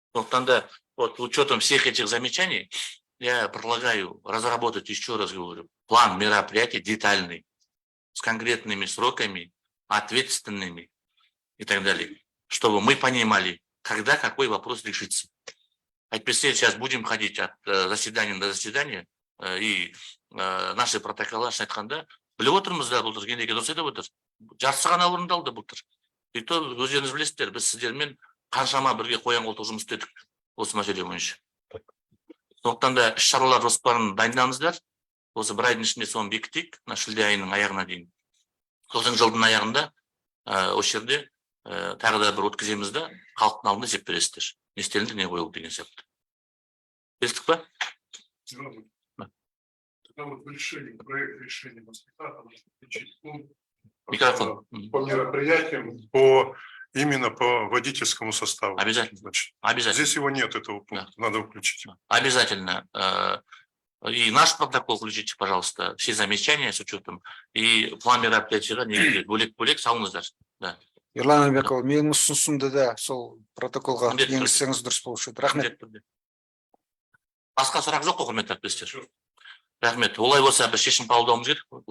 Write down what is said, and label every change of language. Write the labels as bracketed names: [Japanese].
[Russian] Тогда вот учетом всех этих замечаний я предлагаю разработать, еще раз говорю, план мероприятий детальный, с конкретными сроками, ответственными и так далее, чтобы мы понимали, когда какой вопрос решится. А теперь сейчас будем ходить от заседания до заседания, и наши протоколы [Kazakh] айтқанда, біліп отырмыз да, былтыр генеке дұрыс айтып отыр. Жартысы ғана орындалды былтыр. [Russian] И то [Kazakh] өздеріңіз білесіздер, біз сіздермен қаншама бірге қоян-қолтық жұмыс істедік осы мәселе бойынша. Сондықтан да іс-шаралар жоспарын дайындаңыздар. Осы бір айдың ішінде соны бекітейік, шілде айының аяғына дейін. Сосын жылдың аяғында осы жерде тағы да бір өткіземіз да, халықтың алдында есеп бересіздер. Не істелінді, не қойылды деген сияқты. Келістік па? [Russian] Проект решения маслихата включить пункт Микрофон. по мероприятиям, именно по водительскому составу. Обязательно. Значит, Обязательно. здесь его нет, этого пункта, надо включить. Обязательно. И наш протокол включите, пожалуйста, все замечания с учетом. И план мероприятия [Kazakh] не бөлек салыңыздар. [Russian] Да. [Kazakh] Ерлан Әлбекұлы, менің ұсынысымды да сол протоколға Міндетті түрде. енгізсеңіз дұрыс болушы еді. Рахмет. Басқа сұрақ жоқ қой, құрметті әріптестер. Рахмет. Олай болса біз шешім қабылдауымыз керек.